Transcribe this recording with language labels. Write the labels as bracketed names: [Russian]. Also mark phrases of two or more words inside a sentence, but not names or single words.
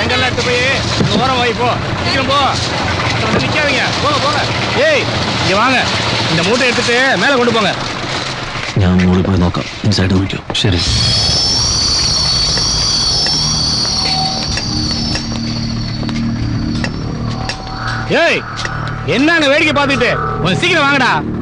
[Tamil] எடுத்து போய் ஓரம் வை போ, சீக்கிரம் போ, நிக்காதீங்க, போங்க போங்க. ஏய் இங்க வாங்க, இந்த மூட்டை எடுத்துட்டு மேல கொண்டு போங்க. [Malayalam] ഞാൻ മുകളിൽ പോയി നോക്കാം. ഇൻസൈഡ് നോക്കിയോ? ശരി. [Tamil] ஏய் என்னன்னு வேடிக்கை பார்த்துட்டு கொஞ்சம் சீக்கிரம் வாங்கடா.